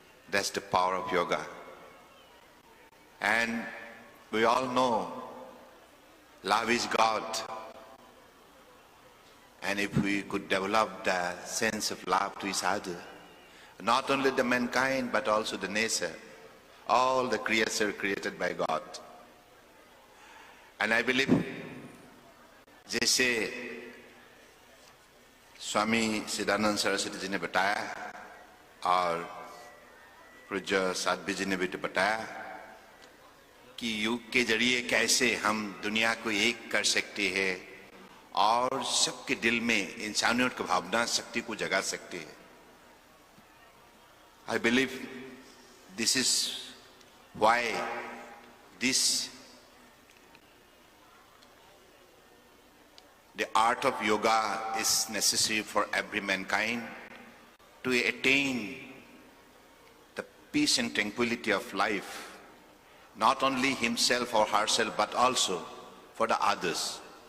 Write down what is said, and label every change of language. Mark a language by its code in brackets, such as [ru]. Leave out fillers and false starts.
[en] That's the power of yoga. And we all know love is God. And if we could develop the sense of love to each other, not only the mankind but also the nature, all the creatures created by God. And I believe, [hi] जैसे स्वामी सिद्धानंद सरस्वती जी ने बताया और पूज्य साध्वी जी ने भी बताया कि योग के जरिए कैसे हम दुनिया को एक कर सकते हैं और सबके दिल में इंसानियत की भावना शक्ति को जगा सकते हैं. [en] I believe this is why the art of yoga is necessary for every mankind to attain the peace and tranquility of life, not only himself or herself, but also for the others.